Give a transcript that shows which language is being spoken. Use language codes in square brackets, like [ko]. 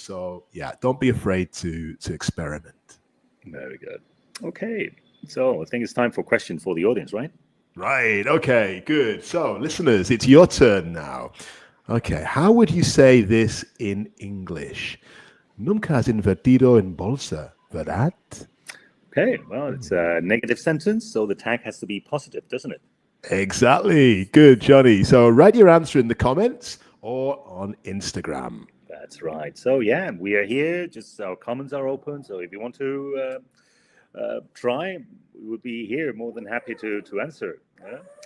[en] So yeah, don't be afraid to experiment. Very good. Okay. So I think it's time for questions for the audience, right? Right. Okay, good. So listeners, it's your turn now. Okay. How would you say this in English? [es] Nunca has invertido en bolsa, ¿verdad? [en] Okay. Well, it's a negative sentence, so the tag has to be positive, doesn't it? Exactly. Good, Johnny. So write your answer in the comments or on Instagram. That's right. So yeah, we are here. Just our comments are open. So if you want to try, we would be here more than happy to answer. Yeah?